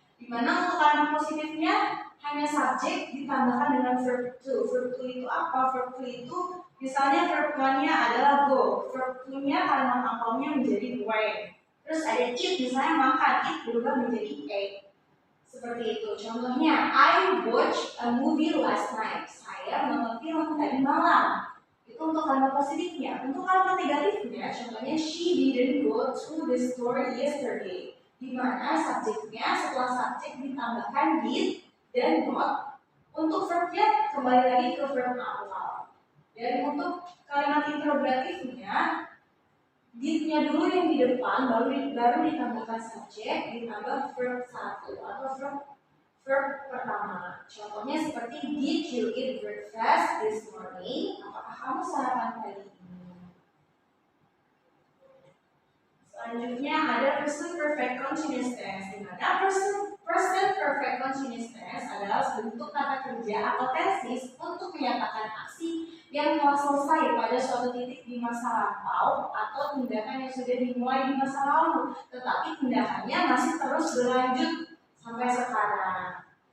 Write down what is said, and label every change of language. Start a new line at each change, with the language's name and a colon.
Indonesian: Di mana untuk kalimat positifnya hanya subjek ditambahkan dengan verb to. Verb to itu apa? Verb to itu misalnya verb 1-nya adalah go, verb 2-nya kalimat lampaunya menjadi went. Terus ada eat, misalnya makan, eat berubah menjadi ate. Seperti itu.
English: Contohnya, I watched a movie last night.
Indonesian: Saya menonton film tadi malam. Itu untuk kalimat positifnya. Untuk kalimat negatifnya, contohnya
English: she didn't go to the store yesterday.
Indonesian: Di mana subjeknya setelah subjek ditambahkan did dan not. Untuk verbnya kembali lagi ke verb awal. Dan untuk kalimat interrogatifnya, did-nya dulu yang di depan, baru ditambahkan subjek, ditambah verb 1 atau verb pertama. Contohnya seperti
English: did you eat breakfast this morning?
Indonesian: Apakah kamu sarapan pagi ini? Selanjutnya ada present perfect continuous tense, di mana present perfect continuous tense adalah bentuk kata kerja atau tenses untuk menyatakan aksi yang telah selesai pada suatu titik di masa lampau atau tindakan yang sudah dimulai di masa lalu, tetapi tindakannya masih terus berlanjut sampai sekarang.